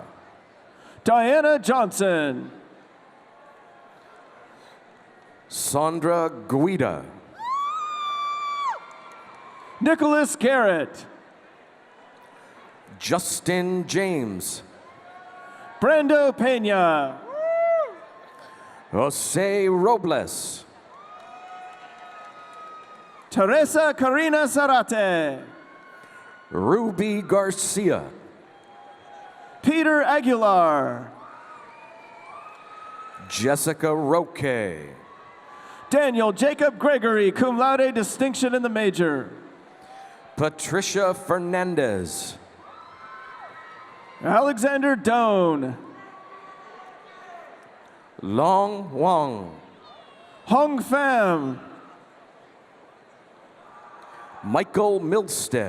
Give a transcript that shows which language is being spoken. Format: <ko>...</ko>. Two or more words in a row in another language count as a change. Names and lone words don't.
<en>Diana Johnson. Sandra Guida. Nicholas Garrett. Justin James. Brando Pena. Jose Robles. Teresa Karina Zarate. Ruby Garcia. Peter Aguilar. Jessica Roque. Daniel Jacob Gregory,</en> <la>cum laude</la> <en>distinction in the major. Patricia Fernandez. Alexander Doan. Long Wang, Hong Pham, Michael Milstead,</en>